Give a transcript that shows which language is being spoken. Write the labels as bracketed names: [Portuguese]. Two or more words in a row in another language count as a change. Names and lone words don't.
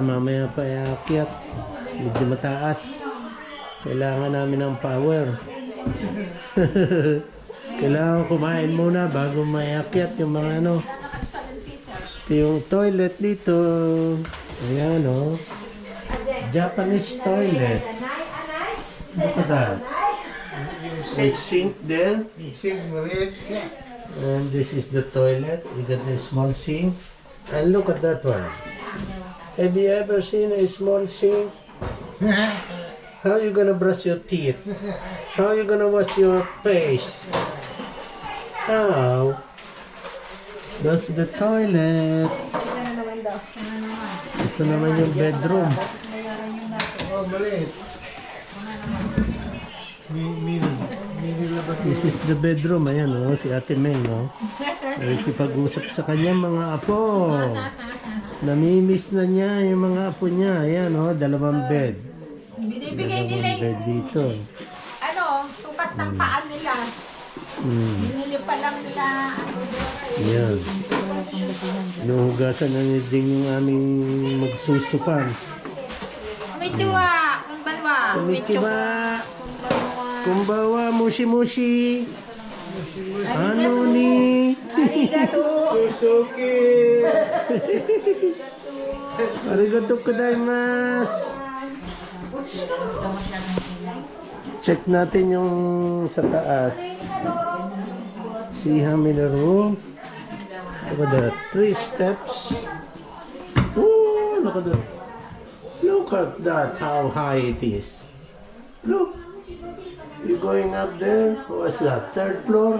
[Filipino] Mamaya pa iakyat. Medyo mataas. Kailangan namin ng power. Kailangan kumain muna bago maiakyat yung mga yung toilet dito. Ayan o. [English] Japanese toilet. Look at that. A sink there. And this is the toilet. You got the small sink. And look at that one. Have you ever seen a small sink? How you gonna brush your teeth? How you gonna wash your face? How? That's the toilet. [Filipino] Ito naman yung bedroom. Oh, maliit. [English] This is the bedroom. [Filipino] Ayan si Ate Meng. Nakikipag-usap sa kanya mga apo. Namimiss na niya yung mga apo niya. Ayan dalawang bed. Binibigay nila Dalawang bed dito. sukat ng paan nila. Binili pa lang nila. Ayan. Nuhugasan na ni Ding yung aming magsusupan. [Japanese] こんにちは、こんばんは. こんにちは。こんばんは、もしもし. [Filipino] Ano ni? [Japanese] Arigato. Suzuki. ありがとうございます. [Filipino] Check natin yung sa taas. [English] See how many room? Look at that. 3 steps. Oh, look at that. Look at that, how high it is. Look. You're going up there? What's that? 3rd floor?